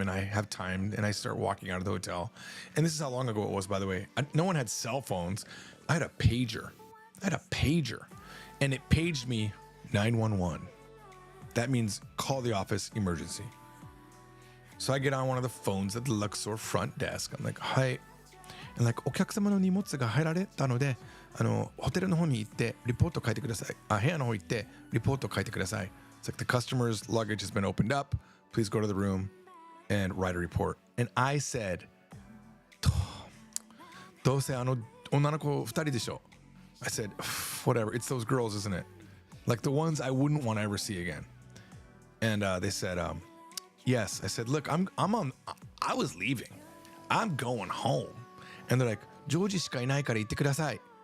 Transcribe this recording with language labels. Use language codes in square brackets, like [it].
[en] And I have time and I start walking out of the hotel. And this is how long ago it was, by the way. No one had cell phones. I had a pager. I had a pager, and it paged me 911. That means call the office, emergency. So I get on one of the phones at the Luxor front desk. I'm like, hi. And like, [ja] お客様の荷物が入られたので、ホテルの方に行ってリポート書いてください。部屋の方行ってリポート書いてください。 [en] It's like the customer's luggage has been opened up. Please go to the room and write a report. And I said, [ja] どうせ女の子2人でしょ. [en] I said, whatever. It's those girls, isn't it? Like the ones I wouldn't want to ever see again. And they said, yes. I said, look, I was leaving. I'm going home. And they're like, [ja] ジョージしかいないから言ってください.